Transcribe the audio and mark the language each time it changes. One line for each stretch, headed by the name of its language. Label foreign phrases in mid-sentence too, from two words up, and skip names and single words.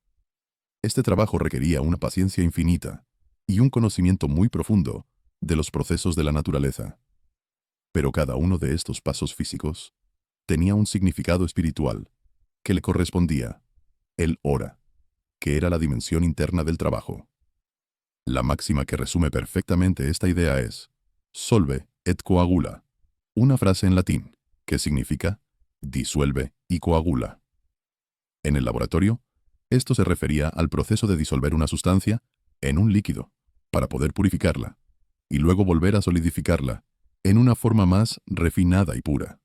Spanish: Este trabajo requería una paciencia infinita y un conocimiento muy profundo de los procesos de la naturaleza. Pero cada uno de estos pasos físicos tenía un significado espiritual que le correspondía, el ora, que era la dimensión interna del trabajo. La máxima que resume perfectamente esta idea es
Latin: solve et coagula,
Spanish: una frase en latín que significa disuelve y coagula. En el laboratorio, esto se refería al proceso de disolver una sustancia en un líquido para poder purificarla y luego volver a solidificarla en una forma más refinada y pura.